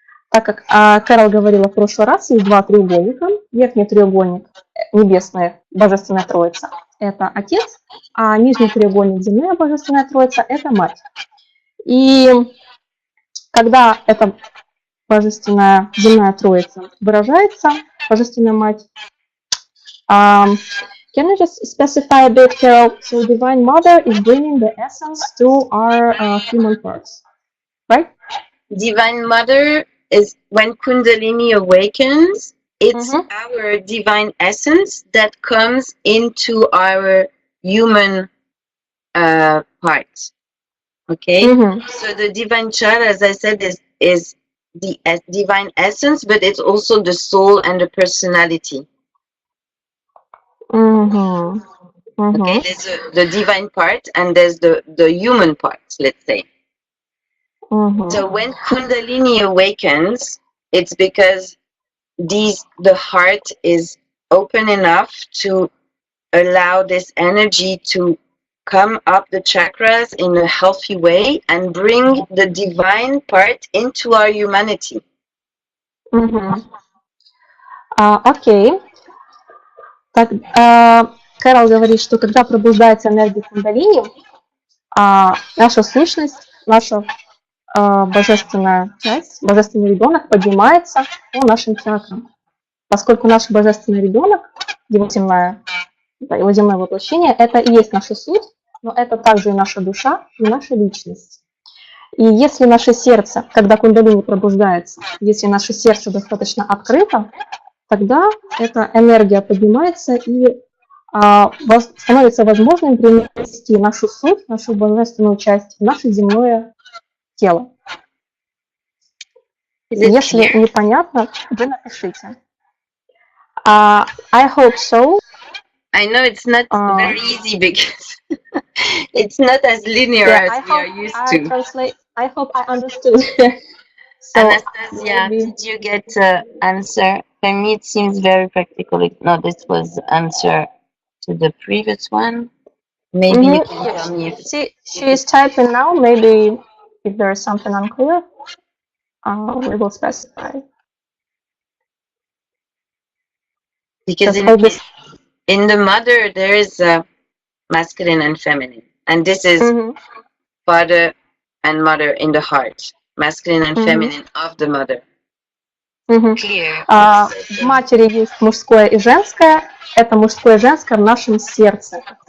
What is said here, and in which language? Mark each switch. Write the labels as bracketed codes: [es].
[ru] Так как Керол говорила в прошлый раз, есть два треугольника. Верхний треугольник – небесная божественная троица – это отец, а нижний треугольник – земная божественная троица – это мать. И когда эта божественная земная троица выражается, божественная мать, [en] can you just specify a bit, Kerol? So Divine Mother is bringing the essence to our human parts, right? Divine Mother is when Kundalini awakens, it's our divine essence that comes into our human parts. Okay? So the divine child, as I said, is the divine essence, but it's also the soul and the personality. Okay, there's the divine part and there's the human part, let's say. So when Kundalini awakens, it's because the heart is open enough to allow this energy to come up the chakras in a healthy way and bring the divine part into our humanity. [ru] Окей. Так, Керол говорит, что когда пробуждается энергия кундалини, наша сущность, наша божественная часть, божественный ребенок поднимается по нашим чакрам. Поскольку наш божественный ребенок, его земное воплощение, это и есть наша суть, но это также и наша душа, и наша личность. И если наше сердце, когда кундалини пробуждается, если наше сердце достаточно открыто, тогда эта энергия поднимается и становится возможным принести нашу суть, нашу божественную часть в наше земное тело. Если непонятно, вы напишите. [en] I hope so. I know it's not very easy because it's not as linear as we are used to. I hope I understood. So, Anastasia, did you get answer? For me, it seems very practical. No, this was answer to the previous one. Maybe you can tell me if she is typing now. Maybe if there is something unclear, we will specify. Because in the mother, there is masculine and feminine. And this is father and mother in the heart. Masculine and feminine of the mother. Clear. [ru] В матери есть мужское и женское. Это мужское и женское в нашем сердце.